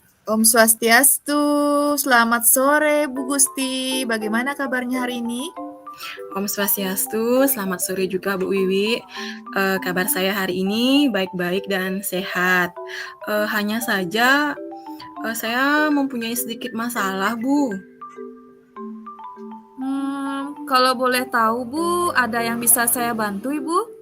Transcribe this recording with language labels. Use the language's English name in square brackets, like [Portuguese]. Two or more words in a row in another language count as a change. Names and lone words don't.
[Sanskrit] Om Swastiastu, [Indonesian] selamat sore Bu Gusti. Bagaimana kabarnya hari ini? [Sanskrit] Om Swastiastu, [Indonesian] selamat sore juga Bu Wiwi. Kabar saya hari ini baik-baik dan sehat. Hanya saja saya mempunyai sedikit masalah, Bu. Kalau boleh tahu Bu, ada yang bisa saya bantu Ibu?